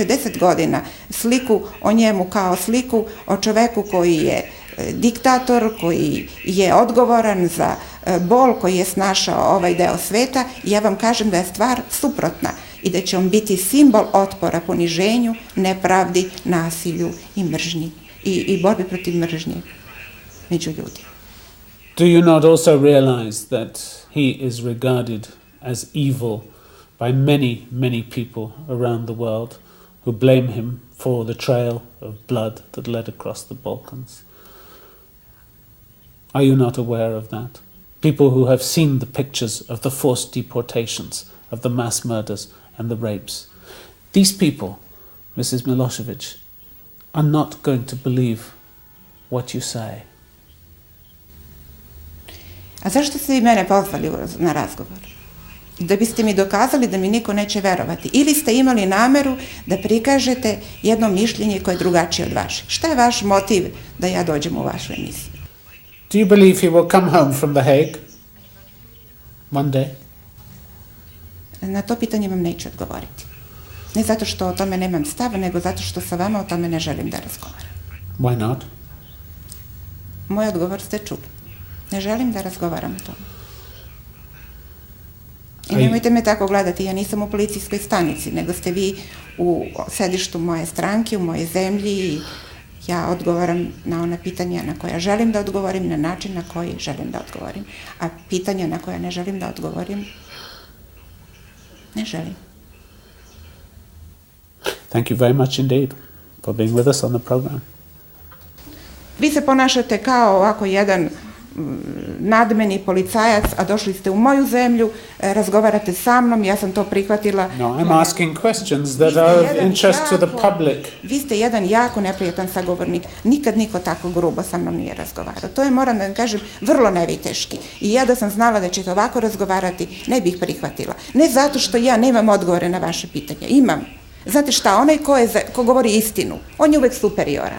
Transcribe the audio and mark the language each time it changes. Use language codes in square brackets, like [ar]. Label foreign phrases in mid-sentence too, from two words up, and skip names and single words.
[sr] 10 godina sliku o njemu kao sliku o čoveku koji je diktator, koji je odgovoran za bol koji je snašao ovaj deo sveta, ja vam kažem da je stvar suprotna i da će on biti simbol otpora poniženju, nepravdi, nasilju i mržnji i borbi protiv mržnje među ljudima. [en] Do you not also realize that he is regarded as evil by many, many people around the world who blame him for the trail of blood that led across the Balkans? Are you not aware of that? People who have seen the pictures of the forced deportations, of the mass murders and the rapes. These people, Mrs. Milosevic, are not going to believe what you say. [sr] A zašto ste i mene pozvali na razgovor? Da biste mi dokazali da mi niko neće verovati. Ili ste imali nameru da prikažete jedno mišljenje koje je drugačije od vašeg. Šta je vaš motiv da ja dođem u vašu emisiju? [en] Do you believe he will come home from The Hague one day? [sr] Na to pitanje vam neću odgovoriti. Ne zato što o tome nemam stav, nego zato što sa vama o tome ne želim da razgovaram. [en] Why not? [sr] Moj odgovor ste čuli. Ne želim da razgovaram o tome. I nemojte me tako gledati, ja nisam u policijskoj stanici, nego ste vi u sedištu moje stranke, u mojoj zemlji i ja odgovaram na ona pitanja na koja želim da odgovorim, na način na koji želim da odgovorim. A pitanja na koja ne želim da odgovorim, ne želim. [en] Thank you very much indeed for being with us on the program. [sr] Vi se ponašate kao ovako jedan nadmeni policajac, a došli ste u moju zemlju, razgovarate sa mnom, ja sam to prihvatila. [en] No, I'm asking questions that are of interest to the public. [sr] Vi ste jedan jako neprijatan sagovornik. Nikad niko tako grubo sa mnom nije razgovarao. To je, moram da vam kažem, vrlo neviteški. I ja da sam znala da ćete ovako razgovarati, ne bih prihvatila. Ne zato što ja nemam odgovore na vaše pitanje. Imam. Znate šta, onaj ko govori istinu, on je uvek superioran.